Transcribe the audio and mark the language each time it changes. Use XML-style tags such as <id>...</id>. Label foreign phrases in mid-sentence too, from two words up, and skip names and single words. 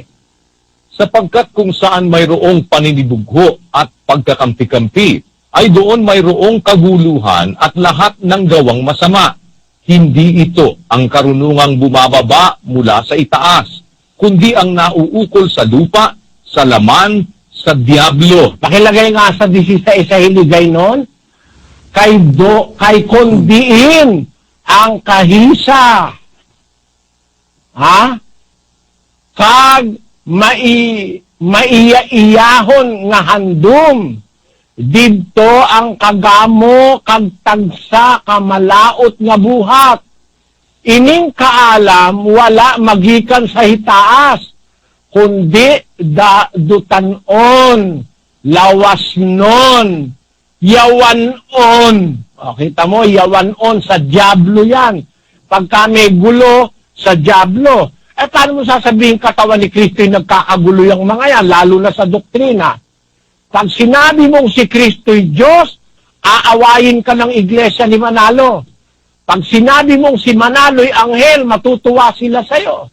<tl>Sapagkat kung saan mayroong paninibugho at pagkakampi-kampi, ay doon mayroong kaguluhan at lahat ng gawang masama. Hindi ito ang karunungang bumababa mula sa itaas, kundi ang nauukol sa lupa, sa laman, sa diablo. Pakilagay nga sa 16 sa hiligay nun, kay kondiin ang kahisa. Ha?</tl> <hil>Kag maiyaiyahon nga handom. Didto ang kagamo kag tagsa kamalaot nga buhat. Ining kaalam wala magikan sa hitaas, kundi dutanon, lawasnon, yawanon.</hil> <tl>O, kita mo, yawanon sa diablo yan. Pagka may gulo, sa diablo. Paano mo sasabihin katawan ni Kristo yung nagkakagulo yung mga yan, lalo na sa doktrina? Pag sinabi mong si Kristo'y Diyos, aawayin ka ng Iglesia ni Manalo. Pag sinabi mong si Manalo'y anghel, matutuwa sila sa'yo.</tl>